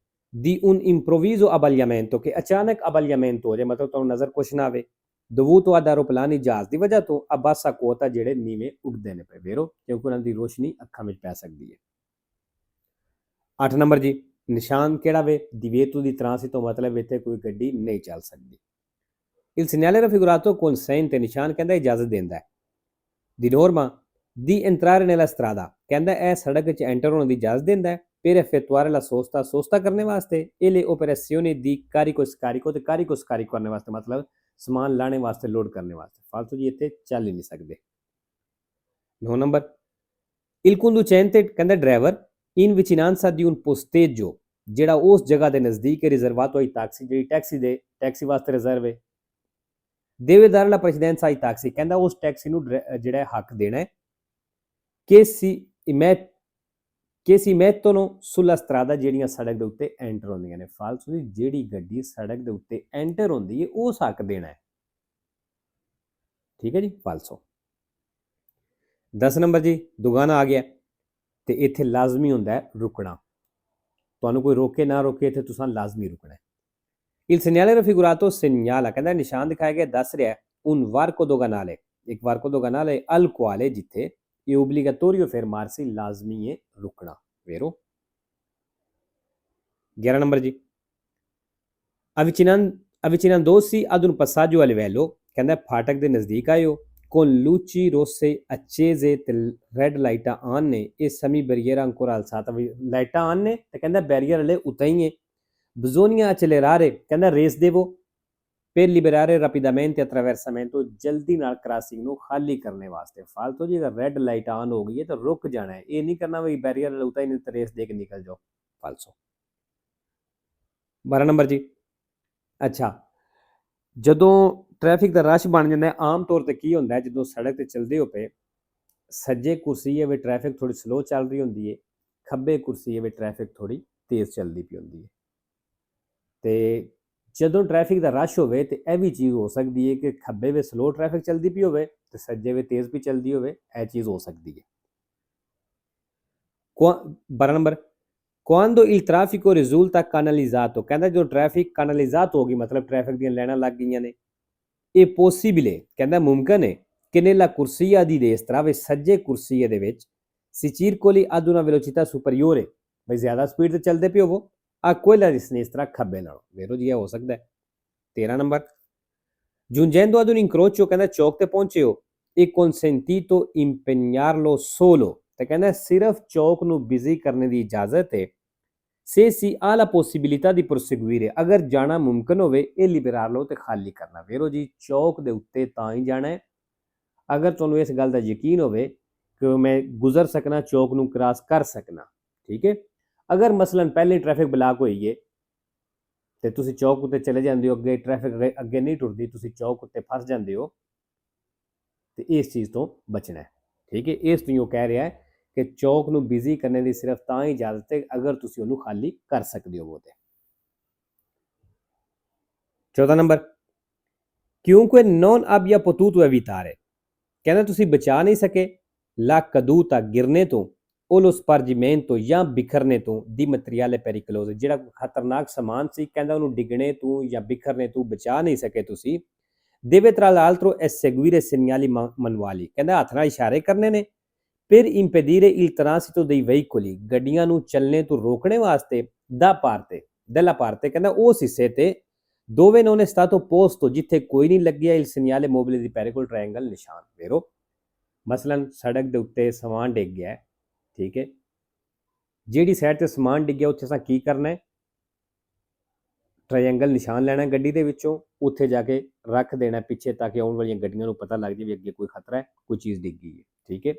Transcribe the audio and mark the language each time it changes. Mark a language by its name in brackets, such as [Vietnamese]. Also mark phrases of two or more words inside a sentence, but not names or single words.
[Italian] di un improvviso abbagliamento, [Punjabi] ਕਿ ਅਚਾਨਕ abbagliamento ਹੋ ਜਾਏ, ਮਤਲਬ ਤੁਹਾਨੂੰ ਨਜ਼ਰ ਕੁਛ ਨਾ ਆਵੇ, [Italian] dovuto ad aeroplani [Punjabi] ਜਹਾਜ਼ ਦੀ ਵਜ੍ਹਾ ਤੋਂ ਅਬਾਸਾ ਕੋਤਾ ਜਿਹੜੇ ਨੀਵੇਂ ਉੱਡਦੇ ਨੇ ਪਏ ਵੇਰੋ, ਕਿਉਂਕਿ ਉਹਨਾਂ ਦੀ ਰੋਸ਼ਨੀ ਅੱਖਾਂ ਵਿੱਚ ਪੈ ਸਕਦੀ ਹੈ। 8 ਨੰਬਰ ਜੀ, ਨਿਸ਼ਾਨ ਕਿਹੜਾ ਵੇ, [Italian] divieto di transito, [Punjabi] ਮਤਲਬ ਇੱਥੇ ਕੋਈ ਗੱਡੀ ਨਹੀਂ ਚੱਲ ਸਕਦੀ। [Italian] il segnale raffigurato consente, [Punjabi] ਨਿਸ਼ਾਨ ਕਹਿੰਦਾ ਇਜਾਜ਼ਤ ਦਿੰਦਾ ਹੈ, [Italian] di norma di entrare nella strada, [Punjabi] ਕਹਿੰਦਾ ਇਹ ਸੜਕ 'ਚ ਐਂਟਰ ਹੋਣ ਦੀ ਇਜਾਜ਼ਤ ਦਿੰਦਾ ਹੈ, [Italian] per effettuare la sosta, [Punjabi] ਸੋਸਤਾ ਕਰਨੇ ਵਾਸਤੇ, [Italian] e le operazioni di carico scarico, [Punjabi] ਤੇ [Italian] carico scarico [Punjabi] ਕਰਨੇ ਵਾਸਤੇ ਮਤਲਬ ਸਮਾਨ ਲਾਣੇ ਵਾਸਤੇ, ਲੋਡ ਕਰਨੇ ਵਾਸਤੇ। ਫਾਲਤੂ ਜੀ ਇੱਥੇ ਚੱਲ ਹੀ ਨਹੀਂ ਸਕਦੇ। 9 ਨੰਬਰ, [Italian] il conducente, [Punjabi] ਕਹਿੰਦਾ ਡਰਾਈਵਰ, [Italian] in vicinanza di un posteggio, [Punjabi] ਜਿਹੜਾ ਉਸ ਜਗ੍ਹਾ ਦੇ ਨਜ਼ਦੀਕ [Italian] riservato ai taxi, [Punjabi] ਜਿਹੜੀ ਟੈਕਸੀ ਵਾਸਤੇ ਰਿਜ਼ਰਵ ਹੈ, [Italian] deve dare la precedenza ai taxi, [Punjabi] ਕਹਿੰਦਾ ਉਸ ਟੈਕਸੀ ਨੂੰ ਜਿਹੜਾ ਹੱਕ ਦੇਣਾ ਹੈ, [Italian] che si mettono sulla strada, [Punjabi] ਜਿਹੜੀਆਂ ਸੜਕ ਦੇ ਉੱਤੇ ਐਂਟਰ ਹੁੰਦੀਆਂ ਨੇ। ਫਾਲਤੂ ਦੀ ਜਿਹੜੀ ਗੱਡੀ ਸੜਕ ਦੇ ਉੱਤੇ ਐਂਟਰ ਹੁੰਦੀ ਹੈ ਉਸ ਹੱਕ ਦੇਣਾ ਹੈ, ਠੀਕ ਹੈ ਜੀ, ਫਾਲਸੋ। 10 ਨੰਬਰ ਜੀ, ਦੁਗਾਨਾ ਆ ਗਿਆ, ਤੇ ਇੱਥੇ ਲਾਜ਼ਮੀ ਹੁੰਦਾ ਹੈ ਰੁਕਣਾ, ਤੁਹਾਨੂੰ ਕੋਈ ਰੋਕੇ ਨਾ ਰੋਕੇ ਇੱਥੇ ਤੁਸੀਂ ਲਾਜ਼ਮੀ ਰੁਕਣਾ ਹੈ। [Italian] il segnale raffigurato segnala, [Punjabi] ਕਹਿੰਦਾ ਨਿਸ਼ਾਨ ਦਿਖਾਇਆ ਗਿਆ ਦੱਸ ਰਿਹਾ [Italian] un varco doganale, ਇੱਕ varco doganale al quale, [Punjabi] ਜਿੱਥੇ ਇਹ [Italian] obbligatorio fermarsi, [Punjabi] ਲਾਜ਼ਮੀ ਹੈ ਰੁਕਣਾ ਵੇਰੋ। 11 ਨੰਬਰ ਜੀ, [Italian] avvicinandosi ad un passaggio a livello, [Punjabi] ਕਹਿੰਦਾ ਫਾਟਕ ਦੇ ਨਜ਼ਦੀਕ ਆਇਓ, [Italian] con luci rosse accese [Punjabi] ਤੇ [English] red lights on [Punjabi] ਨੇ, ਇਹ ਸਮੀ ਬੈਰੀਅਰ [Italian] ancora alzata, [English] lights on [Punjabi] ਨੇ ਤੇ ਕਹਿੰਦਾ ਬੈਰੀਅਰ ਹਲੇ ਉੱਤੇ ਹੀ ਹੈ। [Italian] bisogna accelerare, [Punjabi] ਕਹਿੰਦਾ ਰੇਸ ਦੇਵੋ, [Italian] per liberare rapidamente attraversamento, [Punjabi] ਜਲਦੀ ਨਾਲ ਕ੍ਰਾਸਿੰਗ ਨੂੰ ਖਾਲੀ ਕਰਨੇ ਵਾਸਤੇ। ਫਾਲਤੂ ਜੀ ਅਗਰ [English] red light on [Punjabi] ਹੋ ਗਈ ਹੈ ਤਾਂ ਰੁਕ ਜਾਣਾ ਹੈ, ਇਹ ਨਹੀਂ ਕਰਨਾ ਵੀ ਬੈਰੀਅਰ ਉਤਾ ਹੀ ਨਹੀਂ ਤਾਂ ਰੇਸ ਦੇ ਕੇ ਨਿਕਲ ਜਾਓ, ਫਾਲਸੋ। 12 ਨੰਬਰ ਜੀ, ਅੱਛਾ, ਜਦੋਂ ਟ੍ਰੈਫਿਕ ਦਾ ਰਸ਼ ਬਣ ਜਾਂਦਾ ਹੈ, ਆਮ ਤੌਰ 'ਤੇ ਕੀ ਹੁੰਦਾ ਹੈ, ਜਦੋਂ ਸੜਕ 'ਤੇ ਚੱਲਦੇ ਹੋ ਪਏ, ਸੱਜੇ ਕੁਰਸੀਏ ਵਿੱਚ ਟ੍ਰੈਫਿਕ ਥੋੜ੍ਹੀ ਸਲੋ ਚੱਲ ਰਹੀ ਹੁੰਦੀ ਹੈ, ਖੱਬੇ ਕੁਰਸੀਏ ਵਿੱਚ ਟ੍ਰੈਫਿਕ ਥੋੜ੍ਹੀ ਤੇਜ਼ ਚੱਲਦੀ ਪਈ ਹੁੰਦੀ ਹੈ। ਤੇ ਜਦੋਂ ਟ੍ਰੈਫਿਕ ਦਾ ਰਸ਼ ਹੋਵੇ ਤੇ ਇਹ ਵੀ ਚੀਜ਼ ਹੋ ਸਕਦੀ ਹੈ ਕਿ ਖੱਬੇ ਵਿੱਚ [English] slow traffic [Punjabi] ਚੱਲਦੀ ਪਈ ਹੋਵੇ ਤੇ ਸੱਜੇ ਵਿੱਚ ਤੇਜ਼ ਵੀ ਚੱਲਦੀ ਹੋਵੇ, ਇਹ ਚੀਜ਼ ਹੋ ਸਕਦੀ ਹੈ। 12 ਨੰਬਰ, [Italian] quando il traffico risulta canalizzato, [Punjabi] ਕਹਿੰਦਾ ਜੋ ਟ੍ਰੈਫਿਕ canalizzato ਹੋ ਗਈ, ਮਤਲਬ ਟ੍ਰੈਫਿਕ ਦੀਆਂ ਲਾਈਨਾਂ ਲੱਗ ਗਈਆਂ ਨੇ, ਇਹ possibile, ਕਹਿੰਦਾ ਮੁਮਕਿਨ ਹੈ ਕਿ [Italian] nella corsia di destra, [Punjabi] ਵੀ ਸੱਜੇ ਕੁਰਸੀਏ ਦੇ ਵਿੱਚ, [Italian] si circoli ad una velocità superiore, [Punjabi] ਬਈ ਜ਼ਿਆਦਾ ਸਪੀਡ ਤੇ ਚੱਲਦੇ ਪਏ ਹੋਵੋ, ਆ [Italian] quella di sinistra, [Punjabi] ਖੱਬੇ ਨਾਲੋਂ ਵੇਰੋ ਜੀ, ਇਹ ਹੋ ਸਕਦਾ ਹੈ। 13 ਨੰਬਰ, [Italian] giungendo ad un incrocio, [Punjabi] ਕਹਿੰਦਾ ਚੌਕ ਤੇ ਪਹੁੰਚੇ ਹੋ, [Italian] e consentito impegnarlo solo, [Punjabi] ਤੇ ਕਹਿੰਦਾ ਸਿਰਫ ਚੌਕ ਨੂੰ ਬਿਜ਼ੀ ਕਰਨੇ ਦੀ ਇਜਾਜ਼ਤ ਹੈ, [Italian] se si ha la possibilità di proseguire, [Punjabi] ਅਗਰ ਜਾਣਾ ਮੁਮਕਿਨ ਹੋਵੇ, ਇਹ liberarlo ਤੇ ਖਾਲੀ ਕਰਨਾ ਵੇਰੋ ਜੀ, ਚੌਕ ਦੇ ਉੱਤੇ ਤਾਂ ਹੀ ਜਾਣਾ ਹੈ ਅਗਰ ਤੁਹਾਨੂੰ ਇਸ ਗੱਲ ਦਾ ਯਕੀਨ ਹੋਵੇ ਕਿ ਮੈਂ ਗੁਜ਼ਰ ਸਕਣਾ, ਚੌਕ ਨੂੰ ਕ੍ਰਾਸ ਕਰ ਸਕਣਾ, ਠੀਕ ਹੈ। ਅਗਰ ਮਸਲਨ ਪਹਿਲੇ [English] traffic block [Punjabi] ਹੋਈ ਹੈ ਤੇ ਤੁਸੀਂ ਚੌਕ ਉੱਤੇ ਚਲੇ ਜਾਂਦੇ ਹੋ, ਅੱਗੇ ਟ੍ਰੈਫਿਕ ਅੱਗੇ ਨਹੀਂ ਟੁਰਦੀ, ਤੁਸੀਂ ਚੌਕ ਉੱਤੇ ਫਸ ਜਾਂਦੇ ਹੋ, ਤੇ ਇਸ ਚੀਜ਼ ਤੋਂ ਬਚਣਾ ਹੈ, ਠੀਕ ਹੈ। ਇਸ ਤੋਂ ਉਹ ਕਹਿ ਰਿਹਾ ਹੈ ਕਿ ਚੌਕ ਨੂੰ ਬਿਜ਼ੀ ਕਰਨ ਦੀ ਸਿਰਫ ਤਾਂ ਹੀ ਇਜਾਜ਼ਤ ਹੈ ਅਗਰ ਤੁਸੀਂ ਉਹਨੂੰ ਖਾਲੀ ਕਰ ਸਕਦੇ ਹੋ। ਤੇ 14 ਨੰਬਰ, ਕਿਉਂਕਿ [Italian] non abbia potuto evitare, [Punjabi] ਕਹਿੰਦਾ ਤੁਸੀਂ ਬਚਾ ਨਹੀਂ ਸਕੇ, [Italian] la caduta, [Punjabi] ਗਿਰਨੇ ਤੋਂ, [Italian] o lo spargimento, [Punjabi] ਜਾਂ ਬਿਖਰਨੇ ਤੋਂ, [Italian] di materiale pericoloso, [Punjabi] ਜਿਹੜਾ ਖਤਰਨਾਕ ਸਮਾਨ ਸੀ, ਕਹਿੰਦਾ ਉਹਨੂੰ ਡਿੱਗਣੇ ਤੋਂ ਜਾਂ ਬਿਖਰਨੇ ਤੋਂ ਬਚਾ ਨਹੀਂ ਸਕੇ ਤੁਸੀਂ, [Italian] deve tra l'altro eseguire segnali manuali, [Punjabi] ਕਹਿੰਦਾ ਹੱਥ ਨਾਲ ਇਸ਼ਾਰੇ ਕਰਨੇ ਨੇ, [Italian] per impedire il transito dei veicoli, [Punjabi] ਗੱਡੀਆਂ ਨੂੰ ਚੱਲਣੇ ਤੋਂ ਰੋਕਣੇ ਵਾਸਤੇ, [Italian] della parte, [Punjabi] ਕਹਿੰਦਾ ਉਸ ਹਿੱਸੇ ਤੇ, [Italian] dove non è stato posto, [Punjabi] ਜਿੱਥੇ ਕੋਈ ਨਹੀਂ ਲੱਗਿਆ, [Italian] il segnale mobile di pericolo, [Punjabi] triangle, ਨਿਸ਼ਾਨ ਵੇਰੋ। ਮਸਲਨ ਸੜਕ ਦੇ ਉੱਤੇ ਸਮਾਨ ਡਿੱਗ ਗਿਆ, ਠੀਕ ਹੈ, ਜਿਹੜੀ ਸਾਈਡ ਤੇ ਸਮਾਨ ਡਿੱਗਿਆ ਉੱਥੇ ਅਸਾਂ ਕੀ ਕਰਨਾ ਹੈ, ਟ੍ਰਾਇੰਗਲ ਨਿਸ਼ਾਨ ਲੈਣਾ ਗੱਡੀ ਦੇ ਵਿੱਚੋਂ, ਉੱਥੇ ਜਾ ਕੇ ਰੱਖ ਦੇਣਾ ਪਿੱਛੇ, ਤਾਂ ਕਿ ਆਉਣ ਵਾਲੀਆਂ ਗੱਡੀਆਂ ਨੂੰ ਪਤਾ ਲੱਗ ਜਾਵੇ ਅੱਗੇ ਕੋਈ ਖਤਰਾ ਹੈ, ਕੋਈ ਚੀਜ਼ ਡਿੱਗੀ ਹੈ, ਠੀਕ ਹੈ।